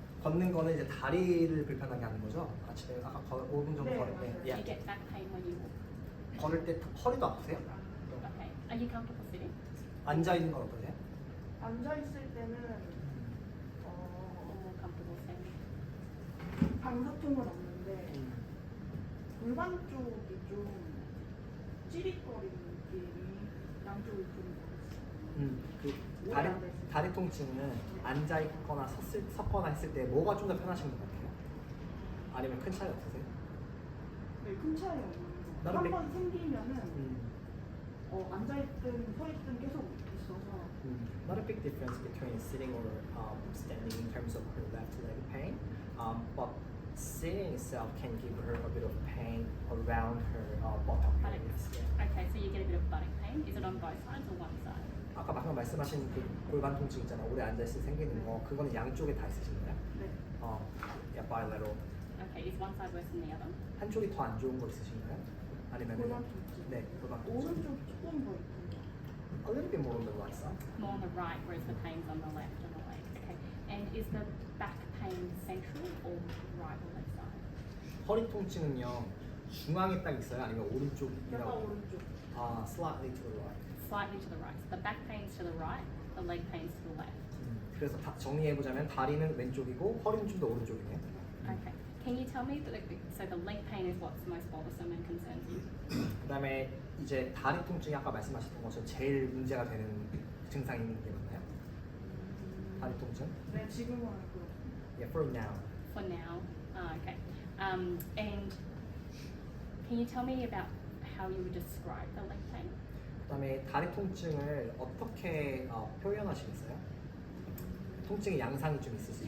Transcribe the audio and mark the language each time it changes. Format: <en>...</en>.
<ko>걷는 거는 이제 다리를 불편하게 하는 거죠? 아침에 아까 5분 정도 네, 걸을 때 맞아요.</ko> <en>Do you get back pain when you walk?</en> <ko>걸을 때 허리도 아프세요?</ko> <en>Okay. Are you comfortable sitting?</en> <ko>앉아 있는 건 어떠세요? 앉아 있을 때는</ko> <en>Or more comfortable standing?</en> <ko>방사통은 없는데 골반 쪽이 좀 찌릿거리는 느낌이 양쪽이 좀 그 다리 통증은 앉아 있거나 섰거나 했을 때 뭐가 좀 더 편하신 것 같아요? 아니면 큰 차이 없으세요? 네, 큰 차이 없는 거. 나는 한번 생기면은 앉아있든 서있든 계속 있어서</ko> <en>Not a big difference between sitting or standing in terms of her left leg pain, but sitting itself can give her a bit of pain around her buttock areas. Yeah. Okay, so you get a bit of buttock pain. Is it on both sides or one side?</en> <ko>아까 방금 말씀하신 그 골반 통증 있잖아요. 오래 앉아 있을 때 생기는 거, 그거는 양쪽에 다 있으신 거예요? 네.</ko> <en>Yeah, bilateral. Okay, is one side worse than the other?</en> <ko>한쪽이 더 안 좋은 거 있으신가요? 아니면 골반 통증. 네, 골반 통증. 오른쪽이 조금 더 있군요.</ko> <en>A little bit more on the right side. More on the right, whereas the pain's on the left on the leg. Okay. And is the back pain central or right or left side?</en> <ko>허리 통증은요 중앙에 딱 있어요? 아니면 약간 오른쪽이라고? 오른쪽.</ko> <en>아, slightly to the right. Slightly to the right. So the back pain's to the right, the leg pain's to the left.</en> <ko>그래서 정리해 보자면 다리는 왼쪽이고 허리는 좀 더 오른쪽이네요.</ko> <en>Okay. Can you tell me so the leg pain is what's most bothersome and concerns you?</en> <ko>그다음에 이제 다리 통증이 아까 말씀하셨던 것처럼 제일 문제가 되는 증상인 게 맞나요? 다리 통증? 네, 지금은 그렇습니다.</ko> <en>Yeah, for now. For now. Okay. And can you tell me about how you would describe the leg pain?</en> <ko>그다음에 다리 통증을 어떻게 표현하시겠어요? 통증의 양상이 좀 있으시죠?</ko>